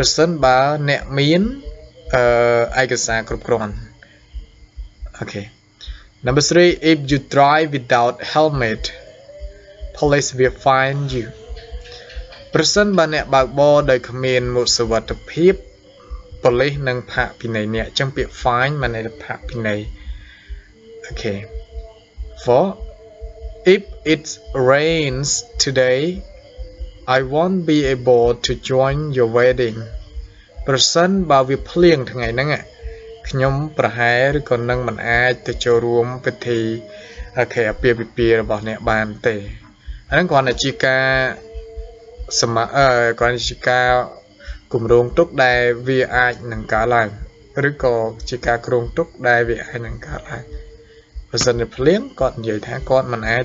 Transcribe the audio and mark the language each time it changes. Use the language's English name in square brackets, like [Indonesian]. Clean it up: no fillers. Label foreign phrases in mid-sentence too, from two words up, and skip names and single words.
[Khmer] សិនបើអ្នកមានឯកសារគ្រប់គ្រាន់អូខេ [English] number 3 if you drive without helmet police will find you [Khmer] ប្រសិនបើអ្នកបើកបរដោយគ្មានមួកសុវត្ថិភាពប៉ូលីសនឹងផាកពិន័យអ្នកអញ្ចឹងពាក្យ fine មានន័យថាផាកពិន័យអូខេ 4 [English] if it rains today I won't be able to join your wedding [Khmer] ប្រសិនបើវាភ្លៀងថ្ងៃហ្នឹងខ្ញុំប្រហែលឬក៏នឹងមិនអាចទៅចូលរួមពិធីអូខេអាពាហ៍ពិពាហ៍របស់អ្នកបានទេអាហ្នឹងគ្រាន់តែជាការ គ្រាន់តែជាការគម្រោងទុកដែលវាអាចនឹងកើតឡើងឬក៏ជាការគ្រោងទុកដែលវាអាចនឹងកើតឡើងបើសិនជាភ្លៀងគាត់និយាយថាគាត់មិនអាច